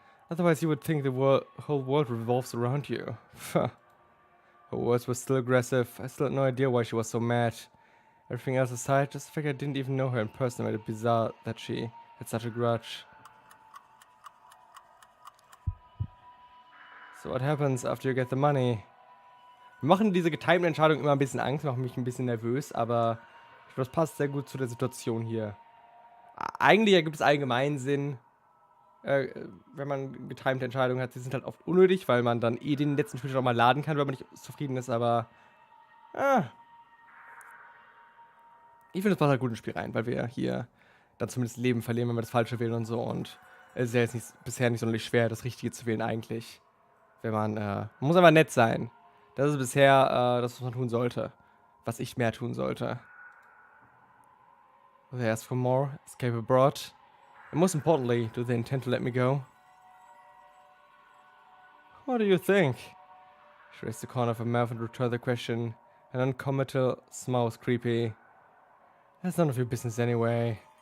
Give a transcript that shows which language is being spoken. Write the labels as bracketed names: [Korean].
[English] Otherwise, you would think the whole world revolves around you. Her words were still aggressive. I still had no idea why she was so mad. Everything else aside, just the fact I didn't even know her in person made it bizarre that she had such a grudge. So what happens after you get the money? [German] Wir machen diese getimten Entscheidungen immer ein bisschen Angst, machen mich ein bisschen nervös, aber ich glaube, das passt sehr gut zu der Situation hier. Eigentlich ergibt es allgemeinen Sinn, wenn man getimte Entscheidungen hat. Sie sind halt oft unnötig, weil man dann den letzten Spielstand auch mal laden kann, wenn man nicht zufrieden ist, aber ich finde, es passt halt gut ins Spiel rein, weil wir hier dann zumindest Leben verlieren, wenn wir das Falsche wählen und so, und es ist ja jetzt bisher nicht sonderlich schwer, das Richtige zu wählen eigentlich. Wenn man muss aber nett sein. Das ist bisher das, was man tun sollte. Was ich mehr tun sollte. [English] They ask for more, escape abroad. And most importantly, do they intend to let me go? What do you think? She raised the corner of her mouth and returned the question. An uncommittal smile was creepy. That's none of your business anyway.